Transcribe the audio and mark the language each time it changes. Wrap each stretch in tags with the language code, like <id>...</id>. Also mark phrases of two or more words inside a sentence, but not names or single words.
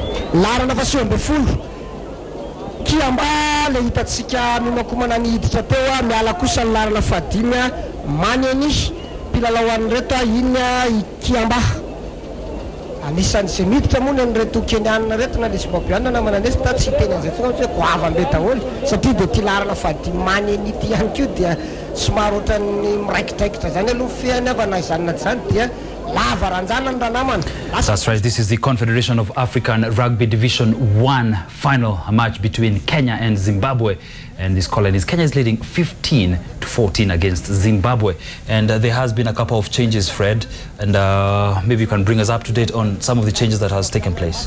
<mg>larana fa 20 Kiamba le hitatsika mimakomana ny hiditra teo miala kosa ny larana fa 5 Manyany mpilalao any reto iny i Kiamba anisan'ny zay miditra moa ny reto Keniana reto na le Zimbabweanina na mananesta tsy teny an'izay foana hoe goavam-be daholo satria dia ty larana fa 5 Manyany ity ihany koa dia somary ohatran'ny miraikidraikitra zany aloha feany avy na izany na zany dia lava ranjana ny ranamana.</mg> <en>That's right. This is the Confederation of African Rugby Division 1 final match between Kenya and Zimbabwe. And this colonies, Kenya is leading 15-14 against Zimbabwe. And there has been a couple of changes, Fred. And maybe you can bring us up to date on some of the changes that has taken place.</en>